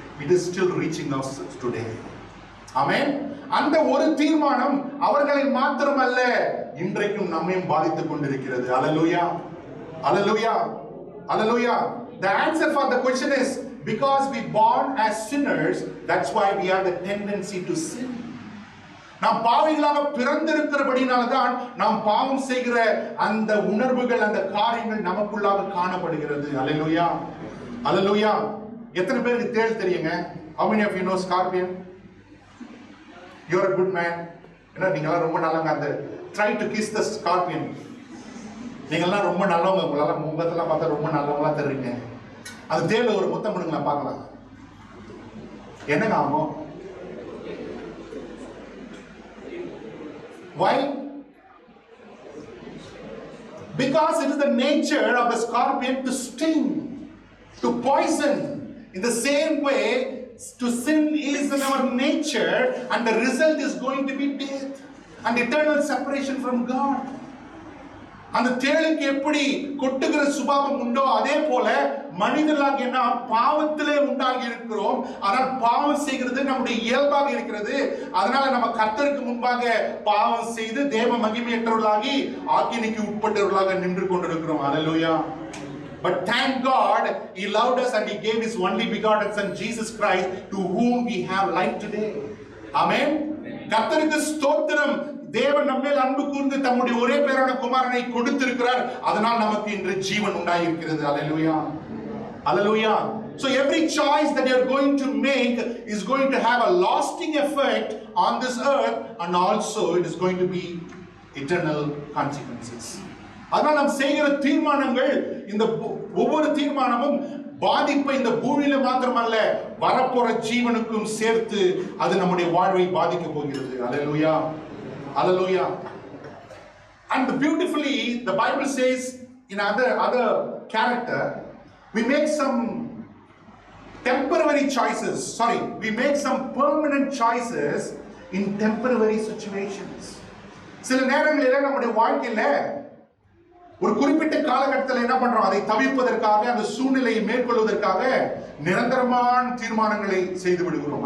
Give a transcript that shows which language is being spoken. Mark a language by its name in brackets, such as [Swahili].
[English] It is still reaching us today. Amen. [Tamil] அந்த ஒரு தீர்மானம் அவர்களை மாத்திரமல்ல, இன்றைக்கும் நம்மையும் பாதித்துக் கொண்டிருக்கிறது. [English] Hallelujah. Hallelujah. Hallelujah. The answer for the question is, because we born as sinners, that's why we have the tendency to sin. [Tamil] நாம் பாவிகளாக பிறந்திருக்கிறபடினால்தான் நாம் பாவம் செய்கிற அந்த உணர்வுகள், அந்த காரியங்கள் நமக்குள்ளாக காணப்படுகிறது. அல்லேலூயா. அல்லேலூயா. எத்தனை பேருக்கு தேள் தெரியுங்க? [English] How many of you know scorpion? You're a good man. [Tamil] நீங்களாம் ரொம்ப நல்லவங்க. [English] அந்த try to kiss the scorpion. [Tamil] நீங்களாம் ரொம்ப நல்லவங்க. உங்களால முகத்தெல்லாம் பார்த்தா ரொம்ப நல்லவங்களா தெரியுங்க. அது தேள்ல ஒரு முத்தம் கொடுங்களா பார்க்கலாம். என்னங்க ஆகும்? [English] Why? Because it is the nature of the scorpion to sting, to poison. In the same way, to sin is in our nature, and the result is going to be death and eternal separation from God. [Tamil] அந்த தேளுக்கு எப்படி கொட்டுகிற சுபாவம் உண்டோ அதே போல மனிதர்களாகிய நாம் பாவத்திலே உண்டாகி இருக்கிறோம். ஆனால் பாவம் செய்கிறது நம்முடைய இயல்பாக இருக்கிறது. அதனால நம்ம கர்த்தருக்கு முன்பாக பாவம் செய்து தேவ மகிமையற்றவர்களாகி ஆக்கினைக்கு உட்பட்டவர்களாக நின்று கொண்டிருக்கிறோம். [English] Hallelujah. But thank God, He loved us and He gave His only begotten Son Jesus Christ, to whom we have life today. [Tamil] Amen. கர்த்தருக்கு ஸ்தோத்திரம். தேவன் நம்மேல் அன்பு கூர்ந்து தம்முடைய ஒரே பேரான குமாரனை கொடுத்திருக்கிறார். அதனால் நமக்கு இன்று ஜீவன் உண்டாயிருக்கிறது. [English] Hallelujah. Hallelujah. So every choice that you are going to make is going to have a lasting effect on this earth, and also it is going to be eternal consequences. [Tamil] அதனால் நாம் செய்கிற தீர்மானங்கள், இந்த ஒவ்வொரு தீர்மானமும் பாதிப்பை இந்த பூமியில மாத்திரமல்ல வரப்போற ஜீவனுக்கும் சேர்த்து அது நம்முடைய வாழ்வை பாதிக்க போகிறது. [English] Hallelujah. Hallelujah. And beautifully the Bible says in other character, we make some temporary choices. We make some permanent choices in temporary situations. [Tamil] சில நேரங்களில் நம்முடைய வாழ்க்கையில ஒரு குறிப்பிட்ட காலகட்டத்தில் என்ன பண்றோம்? அதை தவிர்ப்பதற்காக, அந்த சூழ்நிலையை மேற்கொள்வதற்காக நிரந்தரமான தீர்மானங்களை செய்து விடுகிறோம்.